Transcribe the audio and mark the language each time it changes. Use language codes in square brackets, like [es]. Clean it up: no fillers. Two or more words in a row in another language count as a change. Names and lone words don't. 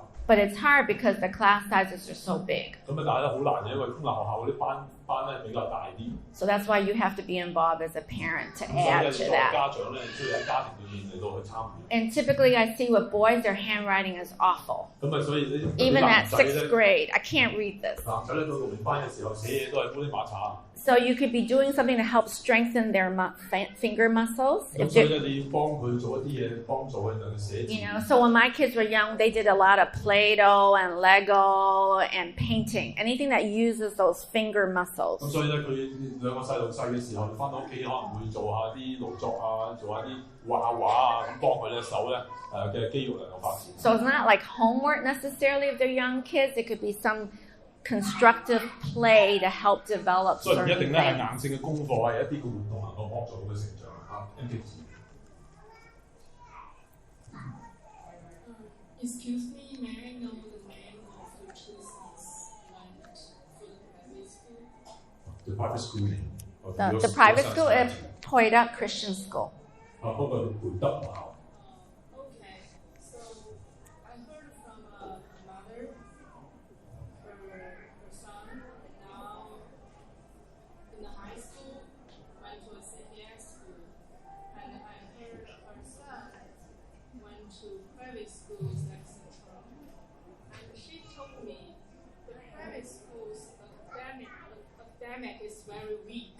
[en] But it's hard because the class sizes are so big. [yue] 咁但係咧好難嘅，因為公立學校嗰啲班咧比較大啲。 [en] So that's why you have to be involved as a parent to [yue] 咁所以 [en] add [yue] 咧， [en] to [yue] 作為 [en] that. [yue] 家長咧，需要喺家庭裏面嚟到去參與。 [en] And typically I see with boys, their handwriting is awful. [yue] 咁啊，所以呢 [en] Even [yue] 男 [en] at [yue] 仔咧， [en] 6th grade, I can't read this. [yue] 男仔咧到6年班嘅時候寫嘢都係烏哩麻查。 [en] So you could be doing something to help strengthen their finger muscles. [yue] 咁所以咧，你要幫佢做一啲嘢，幫助佢能夠寫字。 [en] You know, so when my kids were young, they did a lot of Play-Doh and Lego and painting. Anything that uses those finger muscles. [yue] 咁所以咧，佢兩個細路細嘅時候，翻到屋企可能會做下啲勞作啊，做下啲畫畫啊，咁幫佢咧手咧嘅肌肉能夠發展。 [en] So it's not like homework necessarily if they're young kids. It could be some constructive play to help develop [yue] 所以唔一 [en] certain [yue] 定咧係 [en] things. [yue] 硬性嘅功課，係一啲嘅活動能夠幫助到佢成長嚇。 [en] Excuse me, may I know the name of your children's for the private school? The private school. The private school is Poida Christian School. [yue] 嗰個培德學校。 [en] Okay, so I heard from a mother, her son, now in the high school, went to a CPS school, and I heard her son went to private schools like Central, and she told me the private schools academic is very weak.